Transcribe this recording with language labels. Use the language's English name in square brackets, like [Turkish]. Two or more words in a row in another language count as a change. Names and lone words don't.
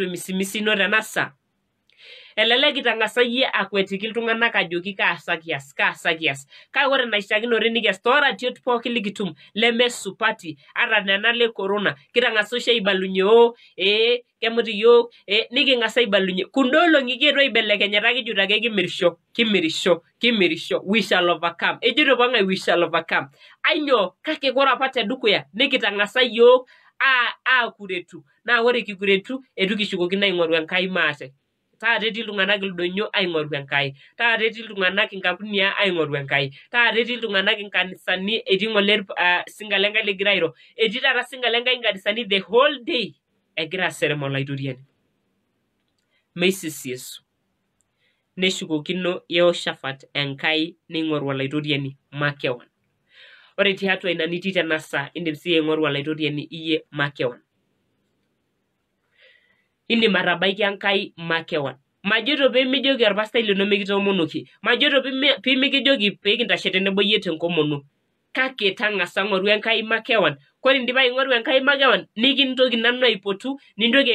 [Masai] emisimisi ino tena saa elelek itang'asa yie akwetiki iltung'anak ajoki kaasa kias kake ore enaishiakinore nikias tooratiot pookin likitum lemesupati ata nena le corona kitang'asa oshi aibalunye kemut iyiok niking'asa aibalunye kunda olong'i kietuo aibelekenyata kijoito ake kimirisho [English] we shall overcome [Masai] ejito pong'ae [English] we shall overcome [Masai] ainyoo kake kore apa tedukuya nikitang'asa yiok aakuretu naa ore kikuretu etu kishukokino aing'oru Enkai maate taata etii iltung'anak ildonyo aing'oru Enkai taata etii iltung'anak inkampuni aing'oru Enkai taata etii iltung'anak inkanisani etii ng'ole singa lenkai ligira airo etii taata singa lenkai inkanisani [English] the whole day [Masai] egira aserem olaitoriani meisisiesu neshukokino Yehoshafat Enkai neing'oru olaitoriani makewan ore tiatua ina nitii tena saa indim sii aing'oru olaitoriani iyie makewan indim atabaiki Enkai makewan majoito peemijoki orpastai lino mikitoomonoki majoito peemikijoki peekintashe tenebo yie tenkomono kake tang'asa ng'oru Enkai makewan kore indipa aing'oru Enkai makewan nikintoki nanu aipotu nintoki